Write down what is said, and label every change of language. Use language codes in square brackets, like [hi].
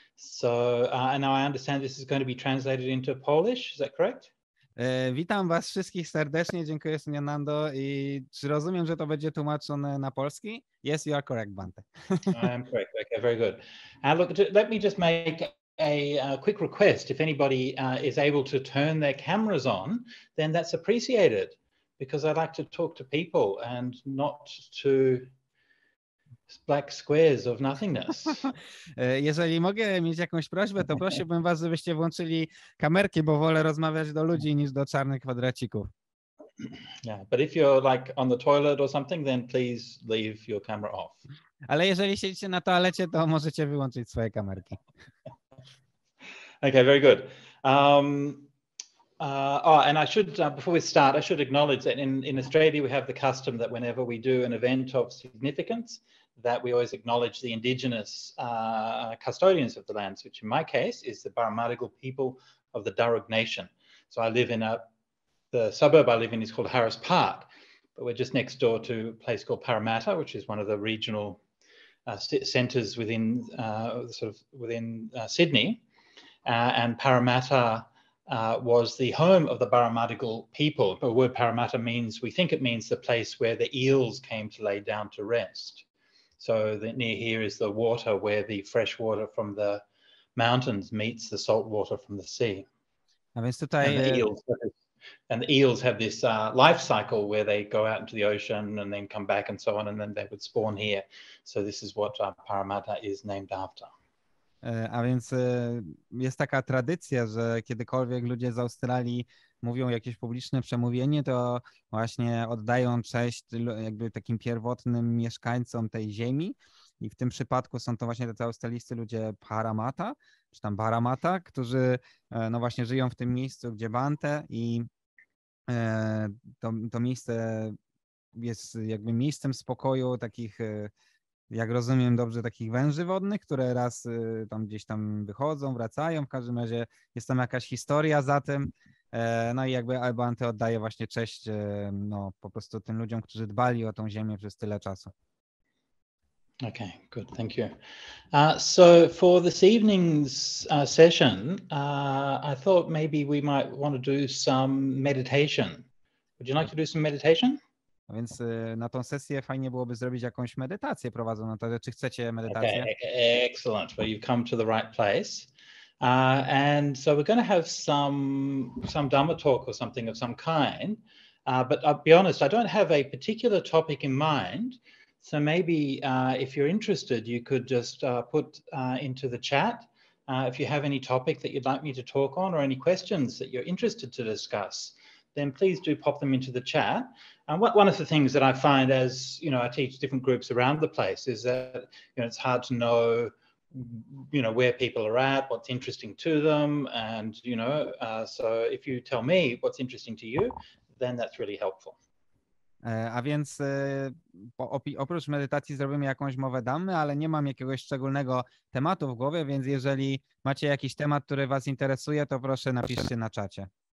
[en] So, and now I understand this is going to be translated into Polish, is that correct? [pl] Witam was wszystkich serdecznie, dziękuję Suryanando i czy rozumiem, że to będzie tłumaczone na polski? [en] Yes, you are correct, Bhante. I am correct, okay, very good. And look, let me just make a quick request. If anybody is able to turn their cameras on, then that's appreciated because I like to talk to people and not to black squares of nothingness. [pl] Jeżeli mogę mieć jakąś prośbę, to prosiłbym was, żebyście włączyli kamerki, bo wolę rozmawiać do ludzi niż do czarnych kwadracików. [en] Yeah, but if you're like on the toilet or something, then please leave your camera off. [pl] Ale jeżeli siedzicie na toalecie, to możecie wyłączyć swoje kamerki. [en] Okay, very good. And I should, before we start, I should acknowledge that in Australia we have the custom that whenever we do an event of significance, that we always acknowledge the indigenous custodians of the lands, which in my case is the Baramadigal people of the Darug Nation. So I live in the suburb I live in is called Harris Park, but we're just next door to a place called Parramatta, which is one of the regional centres within Sydney. And Parramatta was the home of the Baramadigal people. The word Parramatta means, we think it means the place where the eels came to lay down to rest. So near here is the water where the fresh water from the mountains meets the salt water from the sea. [pl] A więc tutaj... [en] And the eels have this life cycle where they go out into the ocean and then come back and so on, and then they would spawn here. So this is what Parramatta is named after. [pl] A więc jest taka tradycja, że kiedykolwiek ludzie z Australii mówią jakieś publiczne przemówienie, to właśnie oddają cześć jakby takim pierwotnym mieszkańcom tej ziemi. I w tym przypadku są to właśnie tacy australijscy ludzie Parramatta, czy tam Parramatta, którzy no właśnie żyją w tym miejscu, gdzie Bhante, i to miejsce jest jakby miejscem spokoju takich, jak rozumiem dobrze, takich węży wodnych, które raz tam gdzieś tam wychodzą, wracają. W każdym razie jest tam jakaś historia za tym. No i jakby Bhante oddaje właśnie cześć no po prostu tym ludziom, którzy dbali o tą ziemię przez tyle czasu. [en] Okay, good, thank you. So for this evening's session, I thought maybe we might want to do some meditation. Would you like to do some meditation? [pl] A więc na tą sesję fajnie byłoby zrobić jakąś medytację prowadzoną. To, czy chcecie medytację? [en] Okay, excellent. Well, you've come to the right place. And so we're going to have some Dhamma talk or something of some kind. But I'll be honest, I don't have a particular topic in mind. So maybe if you're interested, you could just put into the chat if you have any topic that you'd like me to talk on or any questions that you're interested to discuss, then please do pop them into the chat. And one of the things that I find as, I teach different groups around the place is that, it's hard to know, where people are at, what's interesting to them. And, so if you tell me what's interesting to you, then that's really helpful. [pl] A więc oprócz medytacji zrobimy jakąś mowę Dhammy, ale nie mam jakiegoś szczególnego tematu w głowie, więc jeżeli macie jakiś temat, który was interesuje, to proszę napiszcie na czacie.